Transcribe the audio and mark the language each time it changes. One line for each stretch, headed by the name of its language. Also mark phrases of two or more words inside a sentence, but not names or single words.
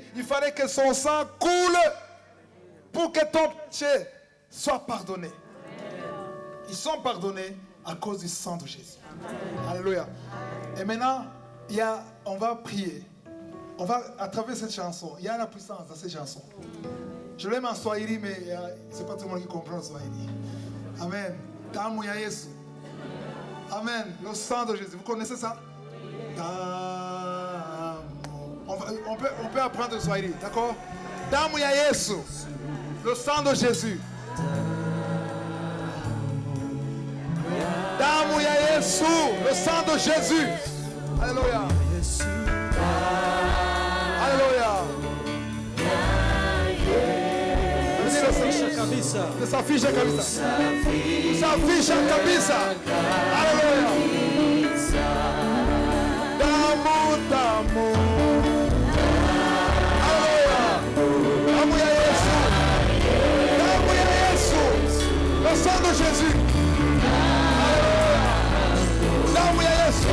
French: Il fallait que son sang coule pour que ton péché soit pardonné. Ils sont pardonnés à cause du sang de Jésus. Alléluia. Et maintenant, on va prier. On va, à travers cette chanson, il y a la puissance dans cette chanson. Je l'aime en Swahili, mais c'est pas tout le monde qui comprend le Swahili.
Swahili: Amen. Damu ya Yesu.
French: Amen. Le sang de Jésus. Vous connaissez ça? On peut apprendre le Swahili, d'accord?
Swahili: Damu ya Yesu.
French: Le sang de Jésus.
Swahili: Damu ya Yesu.
French: Le sang de Jésus. Alléluia. Alléluia.
Swahili: Tusafishe kabisa. Tusafishe kabisa. Alléluia. Damu. Alléluia. Damu ya Yesu. Damu ya Yesu.
French: Le sang de Jésus. Alléluia.
Swahili: Damu ya Yesu.